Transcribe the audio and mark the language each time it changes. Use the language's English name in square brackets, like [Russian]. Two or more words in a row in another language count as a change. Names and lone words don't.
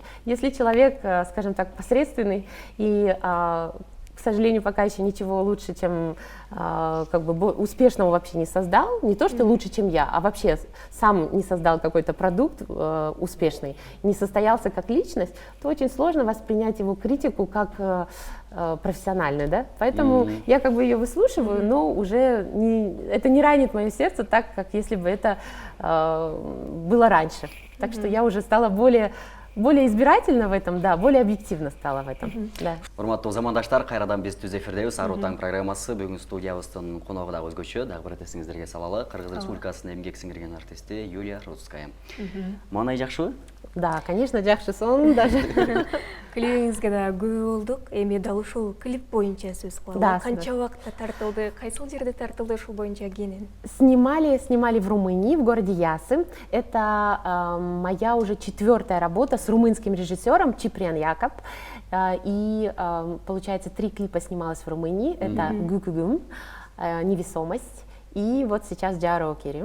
[Russian] Если человек, скажем так, посредственный и, к сожалению, пока еще ничего лучше, чем как бы успешного вообще не создал, не то что лучше, чем я, а вообще сам не создал какой-то продукт успешный, не состоялся как личность, то очень сложно воспринять его критику как профессиональную, да? Поэтому я как бы ее выслушиваю, но уже это не ранит мое сердце так, как если бы это было раньше. Так что я уже стала более избирательно в этом, да, более объективно стала в этом. Да. [Kyrgyz] Урматтуу замандаштар, кайрадан биз түз эфирдебиз. Ару таң программасы бүгүн студиябыздын коногу да өзгөчө. Дагы бир эсиңиздерге салалы. Кыргыз Республикасынын эмгек сиңирген артисти Юлия Рудская. Маанай жакшыбы? [Russian] Да, конечно, [Kyrgyz] жакшы сон [Russian] даже. [Kyrgyz] Клибиңизге да көп болдук. Эми дал ушул клип боюнча сөз кылалы. Да, Канча убакытта тартылды, кайсыл жерде тартылды ушул боюнча кенен? [Russian] Снимали в Румынии, в городе Ясы. Это моя уже 4-я работа с румынским режиссером Чиприан Якоб. И, получается, 3 клипа снималось в Румынии. Это «Гукугум», «Невесомость» и вот сейчас «Джаро Керим».